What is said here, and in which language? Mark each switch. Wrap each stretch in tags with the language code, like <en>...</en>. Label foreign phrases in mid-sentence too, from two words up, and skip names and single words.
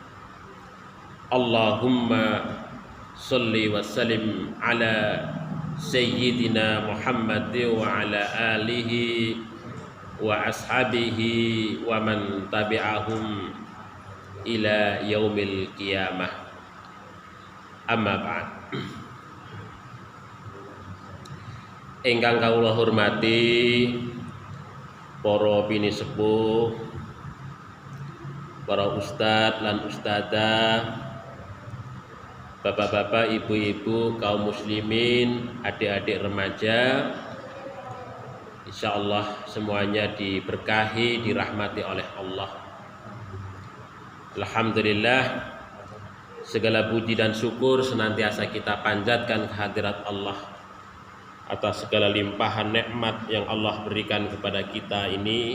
<ar>اللهم صل وسلم على سيدنا محمد وعلى آله وأصحابه ومن تبعهم إلى يوم القيامة. أما بعد.</ar> <jv>Ingkang kawula hormati para bini sepuh, para ustadz lan ustadzah, bapak-bapak, ibu-ibu,</jv> <id>kaum muslimin, adik-adik remaja, insyaallah semuanya diberkahi, dirahmati oleh Allah. Alhamdulillah, segala puji dan syukur senantiasa kita panjatkan kehadirat Allah atas segala limpahan nikmat yang Allah berikan kepada kita ini.</id>